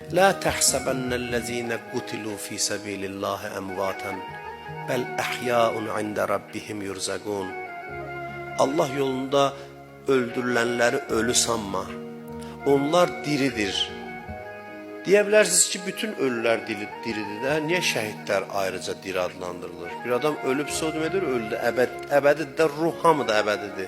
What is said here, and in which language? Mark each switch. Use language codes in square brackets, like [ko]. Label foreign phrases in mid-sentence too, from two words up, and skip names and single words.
[ar] لا تحسبن الذين قتلوا في سبيل الله أمواتا بل أحياء عند ربهم يرزقون. [tr] Allah yolunda öldürülenleri ölü sanma. Onlar diridir. [az] Deyə bilərsiniz ki, bütün ölülər diridir də. Niyə şəhidlər ayrıca diri adlandırılır? Bir adam ölübsə o deməkdir, öldü, əbədidir də, ruh hamı da əbədidir.